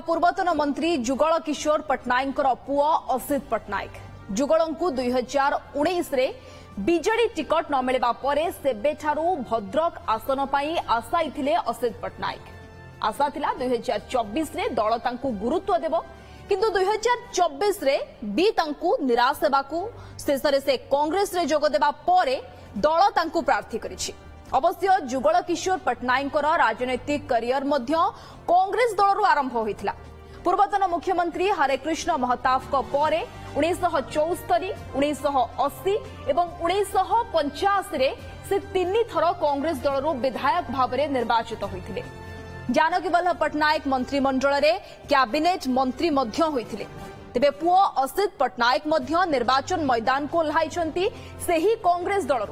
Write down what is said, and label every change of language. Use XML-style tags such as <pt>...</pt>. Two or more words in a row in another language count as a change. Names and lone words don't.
<or>ପୂର୍ବତନ ମନ୍ତ୍ରୀ ଯୁଗଳ କିଶୋର ପଟ୍ଟନାୟକ ପୁଅ ଅସିତ ପଟ୍ଟନାୟକ ଯୁଗଳଙ୍କୁ 2019ରେ ବିଜେଡି ଟିକେଟ ନ ମିଳିବା ପରେ ସେବେଠାରୁ ଭଦ୍ରକ ଆସନ ପାଇଁ ଆଶାଇ ଥିଲେ ଅସିତ ପଟ୍ଟନାୟକ ଆଶା ଥିଲା 2024ରେ ଦଳ ତାଙ୍କୁ ଗୁରୁତ୍ୱ ଦେବ କିନ୍ତୁ 2024ରେ ବି ତାଙ୍କୁ ନିରାଶ ହେବାକୁ ଶେଷରେ ସେ କଂଗ୍ରେସରେ ଯୋଗ ଦେବା ପରେ ଦଳ ତାଙ୍କୁ ପ୍ରାର୍ଥୀ କରିଛି। ଅବଶ୍ୟ ଯୁଗଳ କିଶୋର ପଟ୍ଟନାୟକ ରାଜନୈତିକ କ୍ୟାରିୟର ମଧ୍ୟ କଂଗ୍ରେସ ଦଳରୁ ଆରମ୍ଭ ହୋଇଥିଲା। ପୂର୍ବତନ ମୁଖ୍ୟମନ୍ତ୍ରୀ ହରେକୃଷ୍ଣ ମହତାବଙ୍କ ପରେ 1974, 1980 ଏବଂ 1985ରେ ସେ 3 ଥର କଂଗ୍ରେସ ଦଳରୁ ବିଧାୟକ ଭାବରେ ନିର୍ବାଚିତ ହୋଇଥିଲେ। ଜାନକୀ ବଲ୍ଲଭ ପଟ୍ଟନାୟକ ମନ୍ତ୍ରୀମଣ୍ଡଳରେ କ୍ୟାବିନେଟ ମନ୍ତ୍ରୀ ମଧ୍ୟ ହୋଇଥିଲେ। ତେବେ ପୁଅ ଅସିତ ପଟ୍ଟନାୟକ ମଧ୍ୟ ନିର୍ବାଚନ ମୈଦାନକୁ ଓହ୍ଲାଇଛନ୍ତି ସେହି କଂଗ୍ରେସ ଦଳରୁ।</or>